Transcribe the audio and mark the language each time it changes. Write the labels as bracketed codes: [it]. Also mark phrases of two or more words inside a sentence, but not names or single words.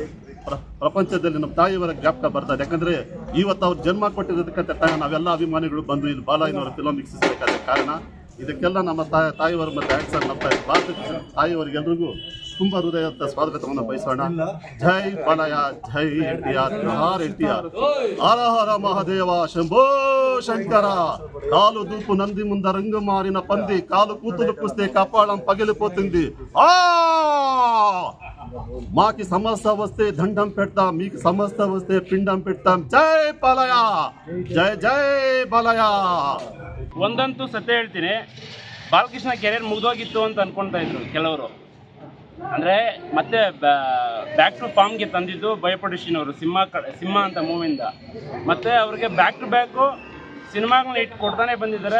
[kn] ಪ್ರಪಂಚದಲ್ಲಿ ನಮ್ಮ ತಾಯಿಯವರ ಜ್ಞಾಪಕ ಬರ್ತಾರೆ. ಯಾಕಂದರೆ ಇವತ್ತು ಅವ್ರು ಜನ್ಮ ಕೊಟ್ಟಿರೋದಕ್ಕಂತ ನಾವೆಲ್ಲ ಅಭಿಮಾನಿಗಳು ಬಂದು ಇಲ್ಲಿ ಬಾಲಯ್ಯನವರ ಫಿಲಮ್ ವೀಕ್ಷಿಸಬೇಕಾದ ಕಾರಣ ಇದಕ್ಕೆಲ್ಲ ನಮ್ಮ ತಾಯಿಯವರು ಮತ್ತು ಆ್ಯಕ್ಟರ್ ನಮ್ಮ ಭಾರತ ತಾಯಿಯವರಿಗೆಲ್ರಿಗೂ ತುಂಬ ಹೃದಯದ ಸ್ವಾಗತವನ್ನು ಬಯಸೋಣ. ಜೈ ಬಾಲಯ್ಯ, ಜೈ NTR, ಜೋಹಾರ್ NTR. ಹರ ಹರ ಮಹಾದೇವ ಶಂಭೋ ಶಂಕರ. [te] కాలు దూపు నంది ముంద రంగు మారిన పంది కాలు కూతులు కుస్తే కపాళం పగిలిపోతుంది. మాకి సమస్య వస్తే దండం పెడతాం, మీకు సమస్య వస్తే పిండం పెడతాం. జై బాలయ్య, జై జై ಬಾಲಯ್ಯ. [kn] ಒಂದಂತೂ ಸತ್ಯ ಹೇಳ್ತೀನಿ, ಬಾಲಕೃಷ್ಣ ಕೆರಿಯರ್ ಮುಗಿದೋಗಿತ್ತು ಅಂತ ಅನ್ಕೊಳ್ತಾ ಇದ್ರು ಕೆಲವರು. ಅಂದರೆ ಮತ್ತೆ [en] back to formge [kn] ತಂದಿದ್ದು ಬೋಯಿಪಟ್ಟಿ ಸಿಂಹ ಅಂತ ಮೂವಿಂದ. ಮತ್ತು ಅವ್ರಿಗೆ [en] back to back [kn] ಸಿನಿಮಾಗಳನ್ನ ಇಟ್ಟು ಕೊಡ್ತಾನೆ ಬಂದಿದ್ದಾರೆ.